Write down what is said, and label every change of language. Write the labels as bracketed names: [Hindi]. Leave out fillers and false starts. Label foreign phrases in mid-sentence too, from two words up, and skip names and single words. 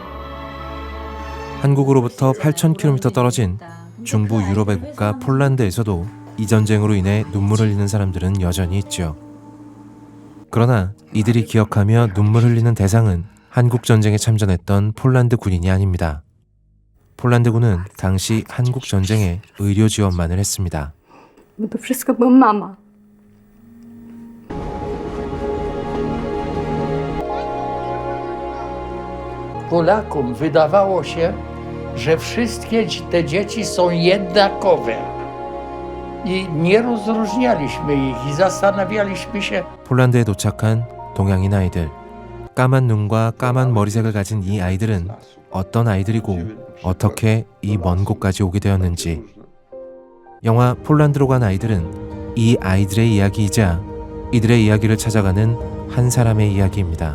[Korean] 한국으로부터 8,000km 떨어진 중부 유럽의 국가 폴란드에서도 이 전쟁으로 인해 눈물을 흘리는 사람들은 여전히 있죠. 그러나 이들이 기억하며 눈물 흘리는 대상은 한국 전쟁에 참전했던 폴란드 군인이 아닙니다. 폴란드 군은 당시 한국 전쟁에 의료 지원만을 했습니다. [Polish] To wszystko była mama. Polakom wydawało się, że wszystkie te dzieci są jednakowe i nie rozróżnialiśmy ich i zastanawialiśmy się. [Korean] 폴란드에 도착한 동양인 아이들. 까만 눈과 까만 머리색을 가진 이 아이들은 어떤 아이들이고 어떻게 이 먼 곳까지 오게 되었는지. 영화 폴란드로 간 아이들은 이 아이들의 이야기이자 이들의 이야기를 찾아가는 한 사람의 이야기입니다.